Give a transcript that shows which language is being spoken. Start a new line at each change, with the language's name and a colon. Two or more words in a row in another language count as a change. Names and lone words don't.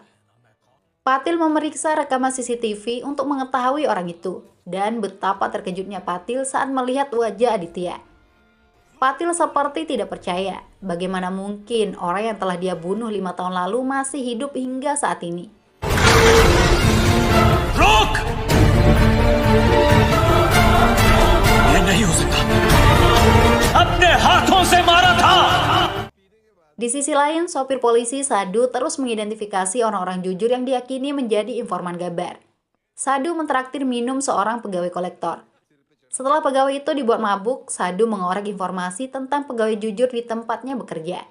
Indonesian: Patil memeriksa rekaman CCTV untuk mengetahui orang itu, dan betapa terkejutnya Patil saat melihat wajah Aditya. Patil seperti tidak percaya, bagaimana mungkin orang yang telah dia bunuh 5 tahun lalu masih hidup hingga saat ini.
Hindi: रोक! ये नहीं हो सकता. अपने हाथों से मारा था.
Indonesian: Di sisi lain, sopir polisi Sadu terus mengidentifikasi orang-orang jujur yang diyakini menjadi informan Gabar. Sadu mentraktir minum seorang pegawai kolektor. Setelah pegawai itu dibuat mabuk, Sadu mengorek informasi tentang pegawai jujur di tempatnya bekerja.